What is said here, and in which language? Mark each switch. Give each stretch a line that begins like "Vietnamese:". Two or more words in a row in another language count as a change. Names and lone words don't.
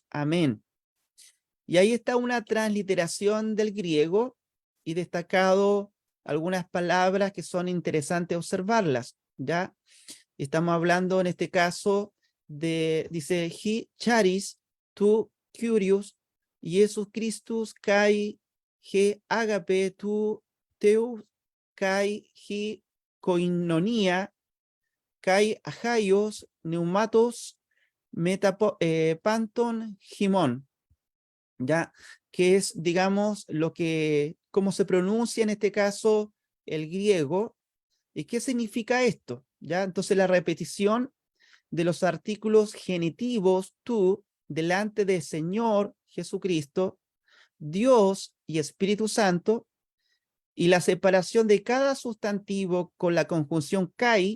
Spanish: Amén. Y ahí está una transliteración del griego y destacado algunas palabras que son interesantes observarlas, ¿ya? Estamos hablando en este caso dice,
Greek: ἡ χάρις τοῦ κυρίου Ἰησοῦ Χριστοῦ καὶ ἡ ἀγάπη τοῦ θεοῦ καὶ ἡ κοινωνία καὶ ἁγίου πνεύματος πάντων ὑμῶν,
Spanish: ya, que es, digamos, cómo se pronuncia en este caso el griego. ¿Y qué significa esto? ¿Ya? Entonces la repetición de los artículos genitivos tú delante de Señor Jesucristo, Dios y Espíritu Santo, y la separación de cada sustantivo con la conjunción kai.